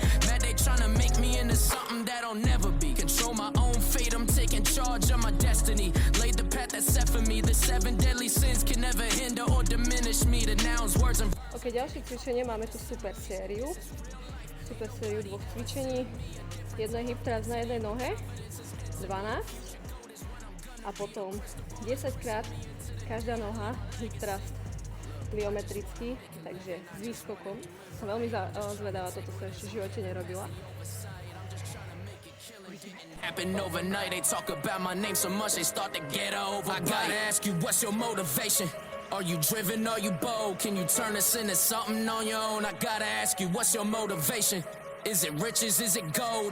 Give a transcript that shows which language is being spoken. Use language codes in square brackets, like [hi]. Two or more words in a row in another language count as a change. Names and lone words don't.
[en] Mad they tryna make me into something that'll never be. Control my own fate, I'm taking charge of my destiny. Laid the path that's set for me. The 7 deadly sins can never hinder or diminish me. The nouns, words and... [sk] Ok, ďalšie cvičenie, máme tu super sériu. Super sériu 2 cvičení. Jedno [en] hip thrust [sk] na jednej nohe. 12. A potom 10 krát každá noha [en] hip thrust [sk] pliometricky, takže s výskokom. Som veľmi zvedavá, toto som ešte v živote nerobila. [en] Happen overnight, they talk about my name so much they start to get over. I gotta ask you, what's your motivation? Are you driven, are you bold? Can you turn this into something on your own? I gotta ask you, what's your motivation? Is it riches, is it gold?